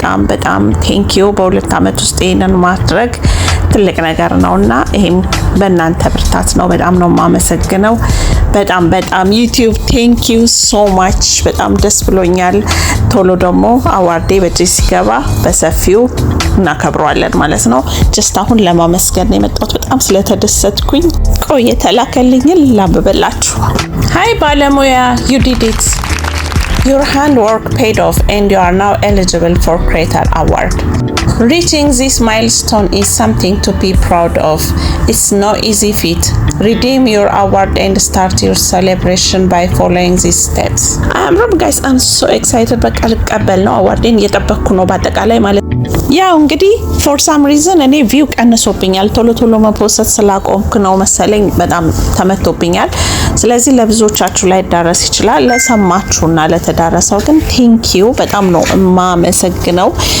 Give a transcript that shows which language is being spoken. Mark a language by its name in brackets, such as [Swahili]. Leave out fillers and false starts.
[Amharic] በጣም ቴንኪዩ። በ2 አመት ውስጥ ይሄንን ማድረግ ትልቅ ነገር ነውና ይሄም በእናንተ ብርታት ነው። በጣም ነው ማመሰግነው። በጣም ዩቲዩብ [English] ቴንክ ዩ ሶ ማች። [Amharic] በጣም ደስ ብሎኛል። ቶሎ ደግሞ አዋርዴ በእጄ ሲገባ በሰፊው እናከብረዋለን ማለት ነው። ጀስት አሁን ለማመስገን የመጣሁት በጣም ስለተደሰትኩኝ። ቆይ የተላከልኝን ላንብብላችሁ። ሃይ ባለሙያ [English] you did it. Your handwork paid off and you are now eligible for Creator Award. Reaching this milestone is something to be proud of. It's no easy feat. Redeem your award and start your celebration by following these steps. Guys, I'm so excited. [Amharic] በቃ ልቀበል ነው አዋርዴን እየጠበቅኩ ነው በአጠቃላይ ማለት ያው እንግዲህ [English] for some reason [Amharic] እኔ ቪው ቀንሶብኛል። ቶሎ መፖስት ስላቆምኩ ነው መሰለኝ በጣም ተመቶብኛል። ስለዚህ ለብዙዎቻችሁ ላይ ዳረስ ይችላል። ለሰማችሁና ለተዳረሰው ግን ቴንክ ዩ በጣም ነው ማመሰግነው።